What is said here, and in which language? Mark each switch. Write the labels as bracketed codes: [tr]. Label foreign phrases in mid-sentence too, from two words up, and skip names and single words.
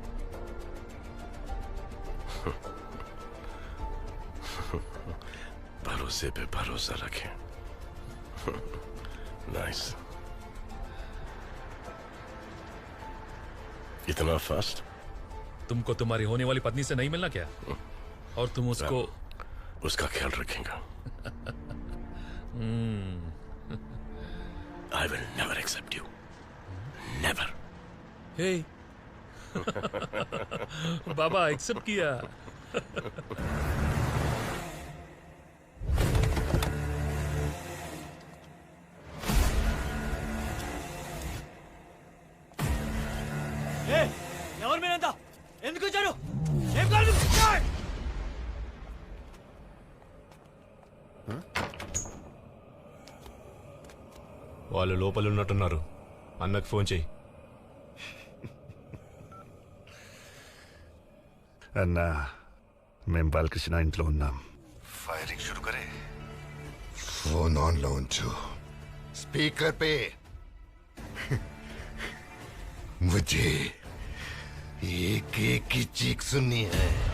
[hi] भरोसे पे भरोसा रखें। नाइस। इतना फास्ट? तुमको तुम्हारी होने वाली पत्नी से नहीं मिलना क्या? और तुम उसको उसका ख्याल रखेगा। [en] I will never accept you. Never. [hi] हे बाबा एक्सेप्ट किया। [te] ఎవరు మీరంతా ఎందుకు వచ్చారు? ఏం కావాలి మీకు? వాళ్ళు లోపల ఉన్నట్టున్నారు. అన్నకు ఫోన్ చేయి. అన్నా, మేం బాలకృష్ణ ఇంట్లో ఉన్నాం. [hi] ఫైరింగ్ शुरू करें. फोन ऑन लो ఉంచు. स्पीकर पे मुझे एक एक की चीख सुननी है.